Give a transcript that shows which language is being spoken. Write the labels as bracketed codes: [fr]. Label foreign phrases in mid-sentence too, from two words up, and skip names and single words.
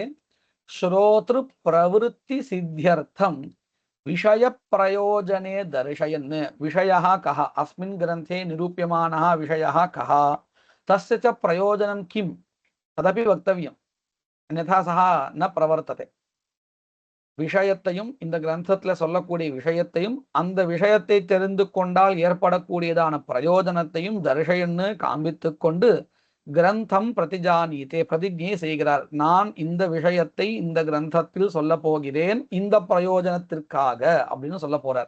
[sa] श्रोतृ प्रवृत्ति सिद्ध्यर्थं विषय प्रयोजने दर्शयन्. विषयः कः, अस्मिन् ग्रन्थे निरूप्यमानः विषयः कः, तस्य च प्रयोजनं किं तदपि वक्तव्यम्, अन्यथा सः न प्रवर्तते. [ta] விஷயத்தையும் இந்த கிரந்தத்துல சொல்லக்கூடிய விஷயத்தையும் அந்த விஷயத்தை தெரிந்து கொண்டால் ஏற்படக்கூடியதான பிரயோஜனத்தையும் தர்ஷயன்னு காண்பித்து கொண்டு [sa] ग्रन्थं प्रतिजानीते, [ta] பிரதிஜை செய்கிறார். நான் இந்த விஷயத்தை இந்த கிரந்தத்தில் சொல்ல போகிறேன் இந்த பிரயோஜனத்திற்காக அப்படின்னு சொல்ல போறார்.